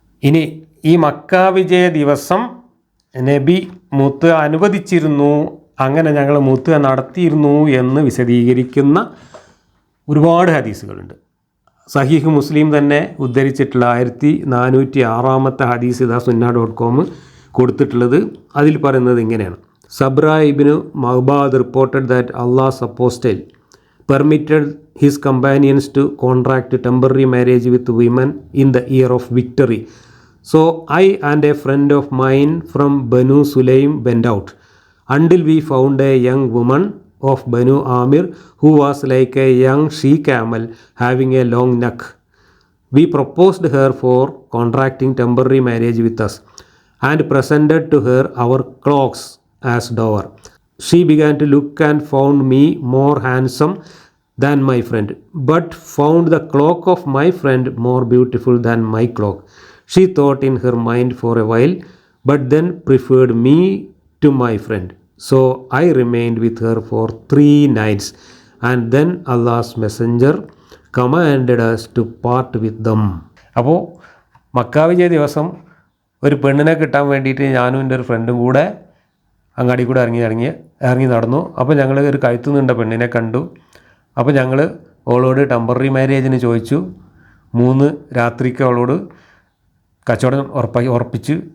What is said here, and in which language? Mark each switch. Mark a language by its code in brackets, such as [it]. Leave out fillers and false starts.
[ml] ഇനി ഈ മക്ക വിജയ ദിവസം നബി മുത്ത് അനുവദിച്ചിരുന്നു, അങ്ങനെ ഞങ്ങൾ മുത്ത് നടത്തിയിരുന്നു എന്ന് വിശദീകരിക്കുന്ന ഒരുപാട് ഹദീസുകളുണ്ട്. സഹീഹ് മുസ്ലിം തന്നെ ഉദ്ധരിച്ചിട്ടുള്ള 1406 ഹദീസ് ഇതാ sunna.com കൊടുത്തിട്ടുള്ളത്. അതിൽ പറയുന്നത് ഇങ്ങനെയാണ്: [en] Sabra ibn Ma'bad reported that Allah's apostle permitted his companions to contract temporary marriage with women in the year of victory. So I and a friend of mine from Banu Sulaim went out until we found a young woman of Banu Amir who was like a young she camel having a long neck. We proposed her for contracting temporary marriage with us and presented to her our cloaks as dower. She began to look and found me more handsome than my friend, but found the cloak of my friend more beautiful than my cloak. She thought in her mind for a while, but then preferred me to my friend. So I remained with her for 3 nights, and then Allah's messenger commanded us to part with them. [ml] അപ്പോൾ Mecca വിജയ ദിവസം ഒരു പെണ്ണിനെ കിട്ടാൻ വേണ്ടിയിട്ട് ഞാനും എൻ്റെ ഒരു ഫ്രണ്ടും കൂടെ അങ്ങാടി കൂടെ ഇറങ്ങി നടന്നു. അപ്പോൾ ഞങ്ങൾ ഒരു കഴുത്തു നിന്ന പെണ്ണിനെ കണ്ടു. അപ്പോൾ ഞങ്ങൾ അവളോട് ടെമ്പററി മാരേജിന് ചോദിച്ചു. 3 രാത്രിക്ക് അവളോട് കച്ചവടം ഉറപ്പിച്ച്.